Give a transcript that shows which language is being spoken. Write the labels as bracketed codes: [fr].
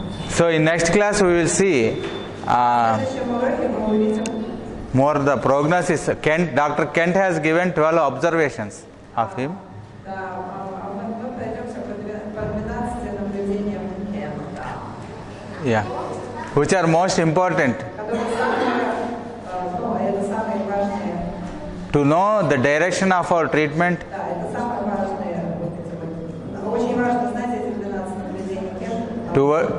[en] so in next class we will see [ru] В следующем уроке мы увидим [en] more the prognosis. Dr. Kent has given 12 observations of him. [ru] Да, мы пройдемся по 12 наблюдениям М, [en] Yeah, which are most important [ru] которые самые, это самые важные, [en] to know the direction of our treatment [ru] да, это самые важные, очень важно знать эти 12 наблюдений М,